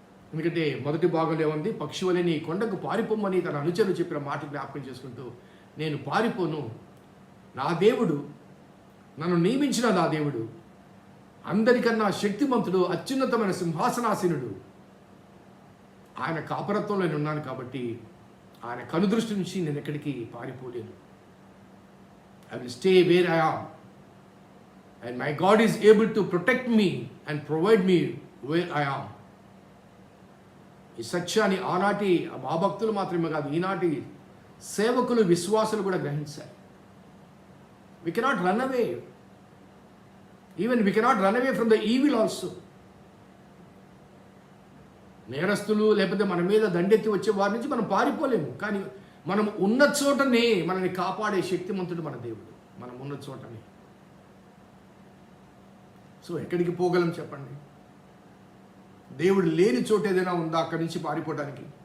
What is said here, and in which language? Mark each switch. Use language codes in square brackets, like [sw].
[te] ఎందుకంటే మొదటి భాగంలో ఏముంది, పక్షి వలె నీ కొండకు పారిపోమని తన అనుచరులు చెప్పిన మాట జ్ఞాపకం చేసుకుంటూ, నేను పారిపోను, నా దేవుడు, నన్ను నియమించిన నా దేవుడు, అందరికన్నా శక్తిమంతుడు, అత్యున్నతమైన సింహాసనాసీనుడు, ఆయన కాపరత్వంలో నేను ఉన్నాను కాబట్టి ఆయన కనుదృష్టి నుంచి నేను ఎక్కడికి పారిపోలేను. [en] I will stay where I am, and my God is able to protect me and provide me where I am. [te] ఈ సత్యాన్ని ఆనాటి మా భక్తులు మాత్రమే కాదు, ఈనాటి సేవకులు, విశ్వాసులు కూడా గ్రహించారు. [en] We cannot run away. Even we cannot run away from the evil also. [te] నేరస్తులు లేకపోతే మన మీద దండెత్తి వచ్చే వారి నుంచి మనం పారిపోలేము, కానీ మనం ఉన్న చోటనే మనల్ని కాపాడే శక్తిమంతుడు మన దేవుడు. మనం ఉన్న చోటనే. సో ఎక్కడికి పోగలం చెప్పండి? దేవుడు లేని చోట ఏదైనా ఉందా అక్కడి నుంచి పారిపోవడానికి?